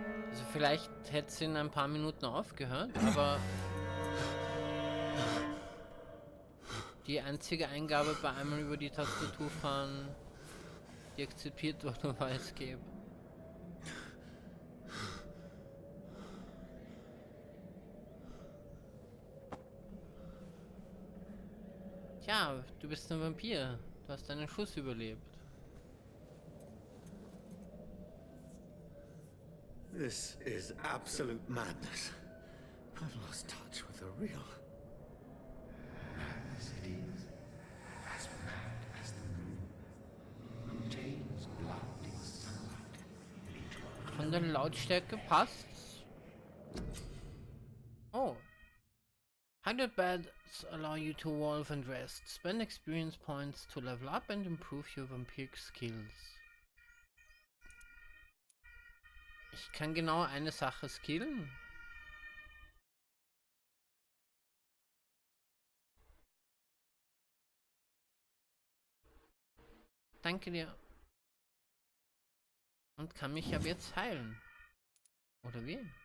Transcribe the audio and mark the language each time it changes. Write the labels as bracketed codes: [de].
[de] Also vielleicht hätte es in ein paar Minuten aufgehört, aber die einzige Eingabe bei einmal über die Tastatur fahren, die akzeptiert wurde, war Escape. Tja, du bist ein Vampir. Du hast einen Schuss überlebt. [en] This is absolute madness. I've lost touch with the real. Madness it is, as mad as the moon. Contains blinding sunlight. [de] Von der Lautstärke passt's. Oh. [en] 100 beds allow you to evolve and rest. Spend experience points to level up and improve your vampiric skills. [de] Ich kann genau eine Sache skillen. Danke dir. Und kann mich ab jetzt heilen. Oder wie?